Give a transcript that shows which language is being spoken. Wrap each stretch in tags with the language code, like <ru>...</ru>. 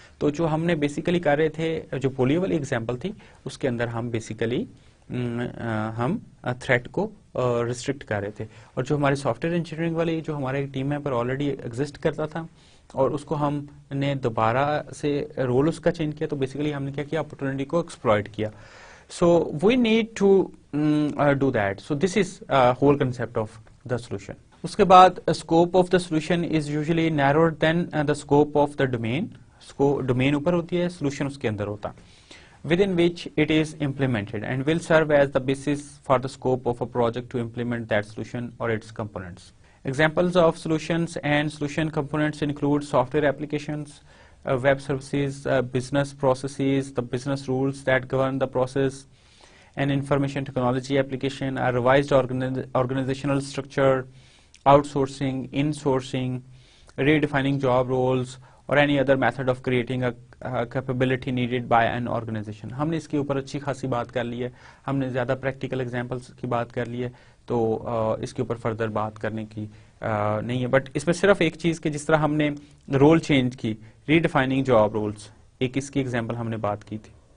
<ur>تو جو ہم نے بیسیکلی کر رہے تھے, جو پولیو والی ایگزامپل تھی اس کے اندر ہم بیسیکلی ہم تھریٹ کو ریسٹرکٹ کر رہے تھے, اور جو ہماری سافٹ ویئر انجینئرنگ والی جو ہمارے ٹیم ہے پر آلریڈی ایگزسٹ کرتا تھا اور اس کو ہم نے دوبارہ سے رول اس کا چینج کیا, تو بیسیکلی ہم نے کیا کیا, اپرچونٹی کو ایکسپلائٹ کیا.</ur> <en>So we need to do that. So this is whole concept of the solution.</en> <ur>اس کے بعد</ur> <en>Scope of the solution is usually narrower than the scope of the domain.</en> <ur>Domain اوپر ہوتی ہے, سولوشن اس کے اندر ہوتا,</ur> <en>within which it is implemented and will serve as the basis for the scope of a project to implement that solution or its components. Examples of solutions and solution components include software applications, web services, business processes, the business rules that govern the process, an information technology application, a revised organizational structure, outsourcing, insourcing, redefining job roles, or any other method of creating a capability needed by an organization.</en> <ur>ہم نے اس کے اوپر اچھی خاصی بات کر لی ہے, ہم نے زیادہ پریکٹیکل ایگزامپلس کی بات کر لی ہے, تو اس کے اوپر فردر بات کرنے کی نہیں ہے. بٹ اس میں صرف ایک چیز کہ جس طرح ہم نے رول چینج کی, ری ڈیفائننگ جاب رولس, ایک اس کی ایگزامپل ہم نے بات کی تھی.</ur>